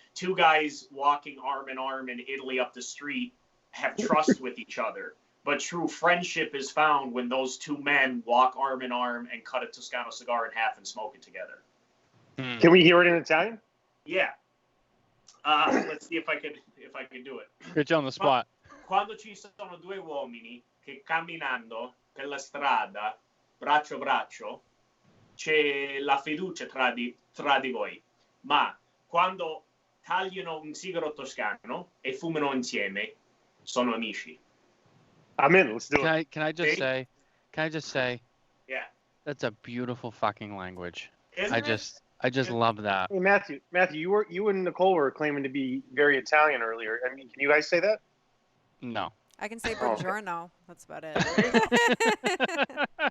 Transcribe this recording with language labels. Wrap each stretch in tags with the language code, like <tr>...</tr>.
<en>Two guys walking arm in arm in Italy up the street have trust with each other. But true friendship is found when those two men walk arm in arm and cut a Toscano cigar in half and smoke it together. Can we hear it in Italian? Yeah. Let's see if I can do it. Get you on the spot.</en> <it>Quando ci sono due uomini che camminando per la strada, braccio a braccio, c'è la fiducia tra di voi. Ma quando tagliano un sigaro toscano e fumano insieme, sono amici.</it> <en>I'm in. Let's do it. Can I just say? Yeah. That's a beautiful fucking language. Isn't it? I just love that. Hey, Matthew, you and Nicole were claiming to be very Italian earlier. I mean, can you guys say that? No. I can say buongiorno. That's about it.</en>